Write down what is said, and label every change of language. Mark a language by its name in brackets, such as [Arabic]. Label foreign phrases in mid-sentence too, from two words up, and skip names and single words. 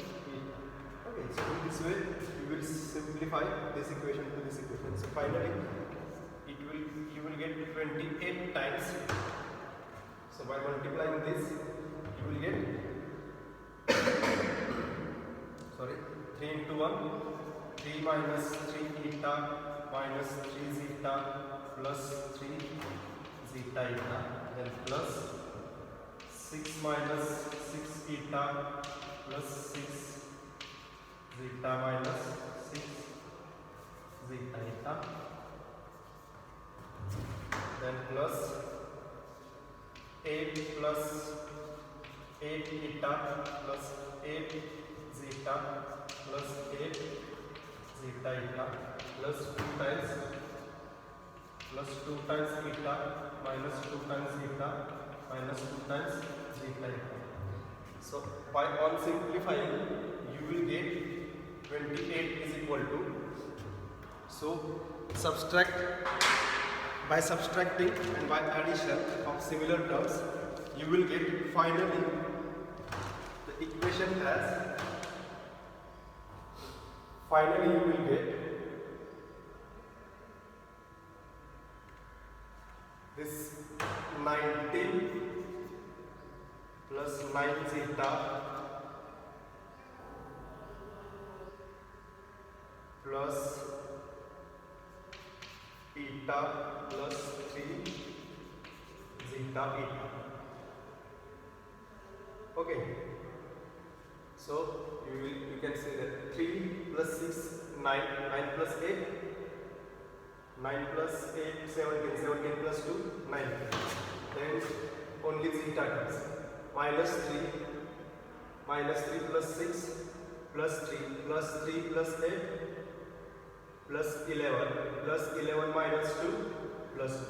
[English] Okay, so in this way you will simplify this equation to this equation. So finally you will get 28 times. So by multiplying this you will get 3 into 1, 3 minus 3 eta minus 3 zeta plus 3 zeta eta, then plus 6 minus 6 eta plus 6 zeta minus 6 zeta eta, then plus 8 plus 8 eta plus 8 zeta plus 8 zeta eta plus 2 times eta minus 2 times zeta minus 2 times zeta eta. So by on simplifying you will get 28 is equal to, so by subtracting and by addition of similar terms you will get finally the equation as, finally you will get this 19 plus 9 zeta plus eta plus 3 zeta eta. Okay, so you can say that 3 plus 6 9, 9 plus 8 9 plus 8 17, 17 plus 2 19, then only zeta terms, minus 3 plus 6 plus 3 plus 3 plus 8 plus 11 minus 2 plus 1.